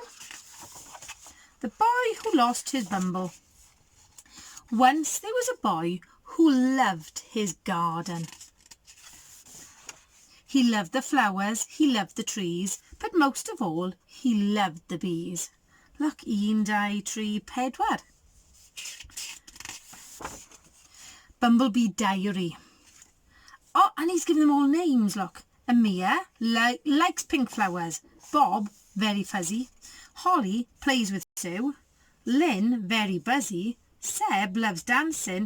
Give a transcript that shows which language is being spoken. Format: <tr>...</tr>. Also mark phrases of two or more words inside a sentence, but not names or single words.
<en>The Boy Who Lost His Bumble. Once there was a boy who loved his garden. He loved the flowers, he loved the trees, but most of all, he loved the bees. Look,</en> <cy>un, dau, tri, pedwar.</cy> <en>Bumblebee Diary. Oh, and he's given them all names, look. Amir likes pink flowers. Bob, very fuzzy. Holly plays with Sue. Lynn, very buzzy. Seb loves dancing.</en>